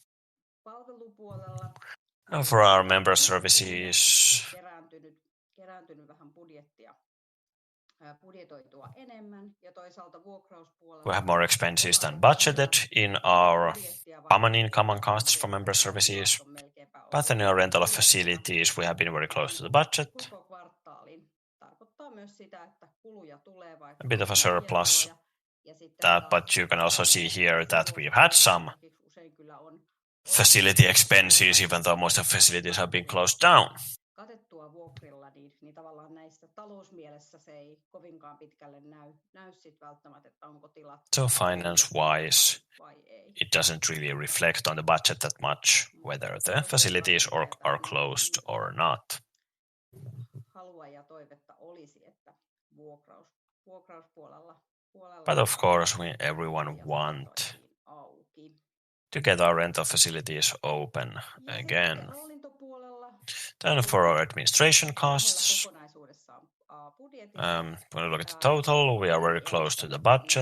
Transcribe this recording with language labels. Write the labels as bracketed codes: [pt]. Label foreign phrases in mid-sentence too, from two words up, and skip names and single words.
[en] And for our member services, we have more expenses than budgeted in our common income and costs for member services, but in our rental of facilities we have been very close to the budget. A bit of a surplus, but you can also see here that we've had some facility expenses, even though most of the facilities have been closed down. [fi] katettua vuokrilla, niin tavallaan näistä talousmielessä se ei kovinkaan pitkälle näy sit välttämättä, että onko tilat... [en] So finance-wise, it doesn't really reflect on the budget that much, whether the facilities are closed or not. [fi] Halua ja toivetta olisi, että vuokrauspuolella... [en] But of course, everyone want to get our rental facilities open again. Then for our administration costs, when we look at the total, we are very close to the budget.